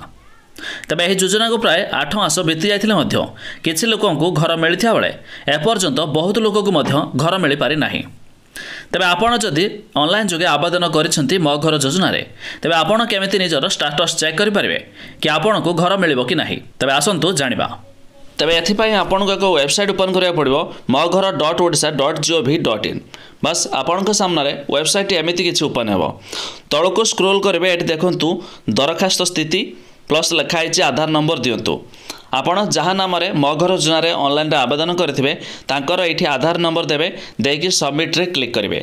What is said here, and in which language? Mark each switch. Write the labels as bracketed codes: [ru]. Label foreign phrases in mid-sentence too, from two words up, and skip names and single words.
[or] ତେବେ ଏହି ଯୋଜନାକୁ ପ୍ରାୟ 8 ମାସ ବିତି ଯାଇଥିଲେ ମଧ୍ୟ କିଛି ଲୋକଙ୍କୁ ଘର ମିଳିଥିବା ବେଳେ ଏପର୍ଯ୍ୟନ୍ତ ବହୁତ ଲୋକଙ୍କୁ ମଧ୍ୟ ଘର ମିଳିପାରି ନାହିଁ। ତେବେ ଆପଣ ଯଦି ଅନଲାଇନ୍ ଯୋଗେ ଆବେଦନ କରିଛନ୍ତି ମୋ ଘର ଯୋଜନାରେ ତେବେ ଆପଣ କେମିତି ନିଜର [en] status check [or] କରିପାରିବେ କି ଆପଣଙ୍କୁ ଘର ମିଳିବ କି ନାହିଁ, ତେବେ ଆସନ୍ତୁ ଜାଣିବା। ତେବେ ଏଥିପାଇଁ ଆପଣଙ୍କୁ ଏକ [en] website open [or] କରିବାକୁ ପଡ଼ିବ moghar.odisha.gov.in। ବାସ୍ ଆପଣଙ୍କ ସାମ୍ନାରେ ୱେବସାଇଟ୍ ଏମିତି କିଛି ଓପନ୍ ହେବ। ତଳକୁ ସ୍କ୍ରୋଲ୍ କରିବେ। ଏଠି ଦେଖନ୍ତୁ ଦରଖାସ୍ତ ସ୍ଥିତି ପ୍ଲସ୍ ଲେଖା ହେଇଛି ଆଧାର ନମ୍ବର ଦିଅନ୍ତୁ। ଆପଣ ଯାହା ନାମରେ ମୋ ଘର ଯୋଜନାରେ ଅନଲାଇନ୍ରେ ଆବେଦନ କରିଥିବେ ତାଙ୍କର ଏଇଠି ଆଧାର ନମ୍ବର ଦେବେ, ଦେଇକି ସବମିଟ୍ରେ କ୍ଲିକ୍ କରିବେ।